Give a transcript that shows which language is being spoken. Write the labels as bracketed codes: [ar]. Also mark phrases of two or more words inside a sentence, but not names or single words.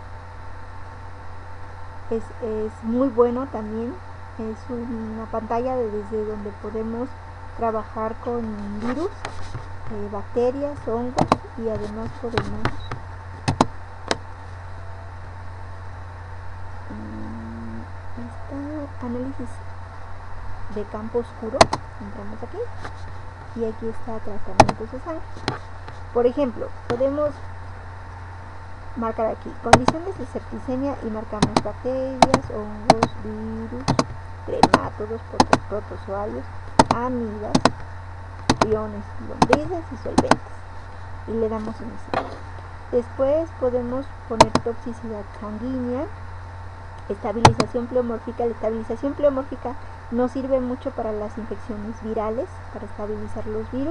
[es] Es muy bueno también, es una pantalla desde donde podemos trabajar con virus, bacterias, hongos, y además podemos análisis de campo oscuro. Entramos aquí y aquí está tratamientos de sangre. Por ejemplo, podemos marcar aquí condiciones de septicemia y marcamos bacterias, hongos, virus, tremátodos, protozoarios, amidas, iones, lombrices y solventes. y le damos inicio. Después podemos poner toxicidad sanguínea, estabilización pleomórfica. La estabilización pleomórfica nos sirve mucho para las infecciones virales, para estabilizar los virus.